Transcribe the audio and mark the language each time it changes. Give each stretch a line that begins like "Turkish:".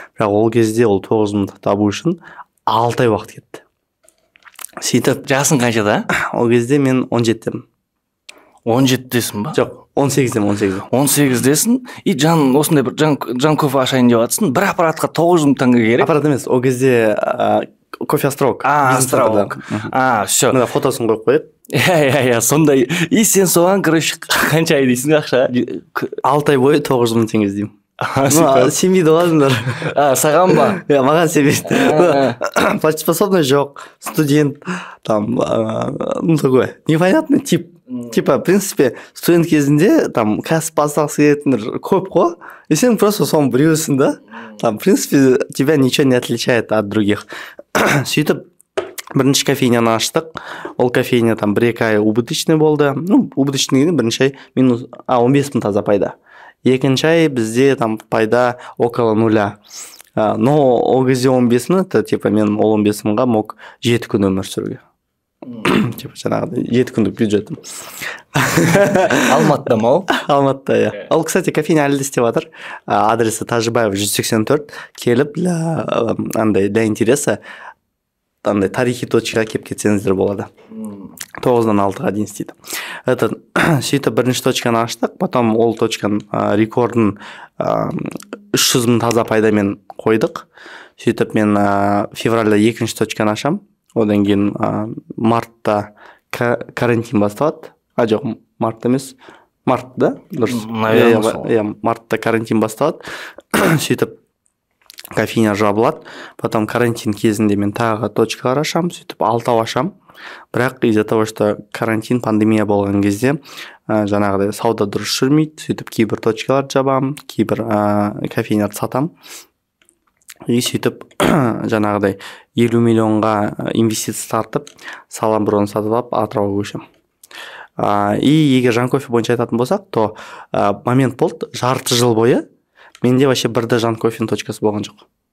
Kazakh: Бірақ ол кезде ол 900 000 табу үшін 6 ай уақыт кетті. Сөйтіп, жасың қаншада? Ол кезде мен 17-демін. 17-десің ба? Жоқ, 18-демін. 18-десің, и осындай бір жан кофе ашайын деп жатсың, бір аппаратқа 900 000 теңге керек. Аппарат емес, ол кезде кофе островок.
Russian: Островок. Все.
Kazakh: Фотосын қойып қойып. Иә, сондай. И сен соған, короче, қанша ай дейсің ақша? 6 ай бойы 900 000 теңге іздеймін. Сенбейді оладыңдар. Саған ба? Иә, маған сенбейді.
Russian: Платежеспособный
Kazakh: жоқ,
Russian: студент, там, ну такой, непонятный тип. Типа, в принципе,
Kazakh: студент кезінде там кәсіп бастағысы келетіндер көп қой, и сен
Russian: просто
Kazakh: соны біреусің да.
Russian: Там, в принципе, тебя ничего не отличает от других.
Kazakh: Сөйтіп, бірінші кофейняны аштық. Ол кофейня там 1-2 ай убыточный болды.
Russian: Ну,
Kazakh: убыточный деген бірінші ай минус 15 000 таза пайда. Екінші ай бізде там пайда около 0. Но ол кезде 15 000,
Russian: это типа
Kazakh: мен ол 15 000-ға
Russian: мог
Kazakh: 7 күн өмір сүруге. Типа жаңағыдай 7 күндік бюджетім. Алматыда ма ол? Алматыда, иә. Ол, кстати, кофейня әлі де істеп жатыр. Адресі Тажибаев 184. Келіп,
Russian: для интереса
Kazakh: андай тарихи точкаға келіп кетсеңіздер болады. 9-дан 6-ға дейін істейді. Сөйтіп бірінші точканы аштық,
Russian: потом
Kazakh: ол точканың рекордын 300 000 таза пайдамен қойдық. Сөйтіп мен февральда екінші точканы ашам. Одан кейін мартта карантин басталады. Жоқ, мартта емес. Мартта, дұрыс. Мартта карантин басталады. Сөйтіп кофейня жабылады.
Russian: Потом
Kazakh: карантин кезінде мен тағы точкалар ашам, сөйтіп 6 ашам. Бірақ
Russian: из-за того, что
Kazakh: карантин, пандемия болған кезде жаңағыдай сауда дұрыс жүрмейді. Сөйтіп кейбір точкалар жабам, кейбір кофейняларды сатам. И сөйтіп жаңағыдай 50 миллионға инвестиция тартып, салам бұрын сатып алып, Атырауға көшем. И егер жан кофе бойынша айтатын болсақ, то момент болды, жарты жыл бойы менде
Russian: вообще
Kazakh: бірде жан кофенің точкасы болған жоқ.